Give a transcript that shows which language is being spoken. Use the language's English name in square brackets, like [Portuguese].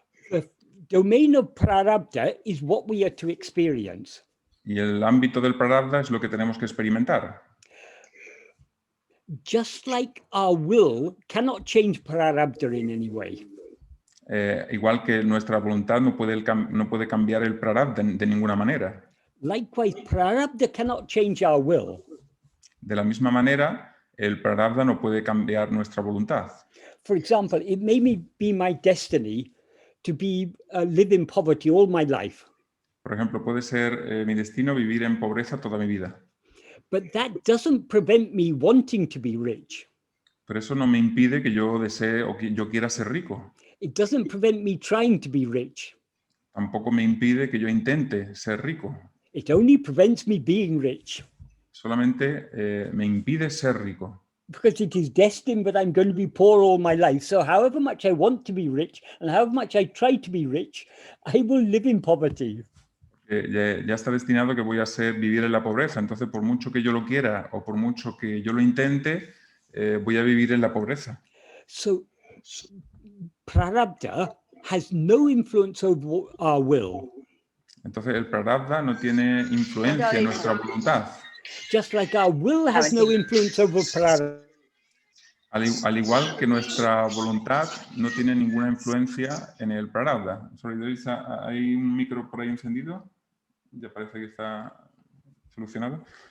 [English] The domain of prarabdha is what we are to experience. [Spanish] Y el ámbito del prarabdha es lo que tenemos que experimentar. [English] Just like our will cannot change prarabdha in any way. [Spanish] Igual que nuestra voluntad no puede cambiar el prarabdha de ninguna manera. [English] Likewise, prarabdha cannot change our will. [Spanish] De la misma manera, el prarabdha no puede cambiar nuestra voluntad. [English] For example, it may be my destiny to live in poverty all my life. [Spanish] Por ejemplo, puede ser mi destino vivir en pobreza toda mi vida. [English] But that doesn't prevent me wanting to be rich. [Spanish] Pero eso no me impide que yo desee o que yo quiera ser rico. [English] It doesn't prevent me trying to be rich. [Spanish] Tampoco me impide que yo intente ser rico. [English] It only prevents me being rich. [Spanish] Solamente me impide ser rico. [English] Because it is destined that I'm going to be poor all my life. So however much I want to be rich and however much I try to be rich, I will live in poverty. [Spanish] Ya está destinado que voy a vivir en la pobreza. Entonces, por mucho que yo lo quiera o por mucho que yo lo intente, voy a vivir en la pobreza. [English] So prarabdha has no influence over our will. [Spanish] Entonces, el prarabdha no tiene influencia en nuestra voluntad. [English] Just like our will has no influence over prarabdha. [Spanish] Al igual que nuestra voluntad no tiene ninguna influencia en el prarabdha. Sorry, ¿hay un micro por ahí encendido? Ya parece que está solucionado.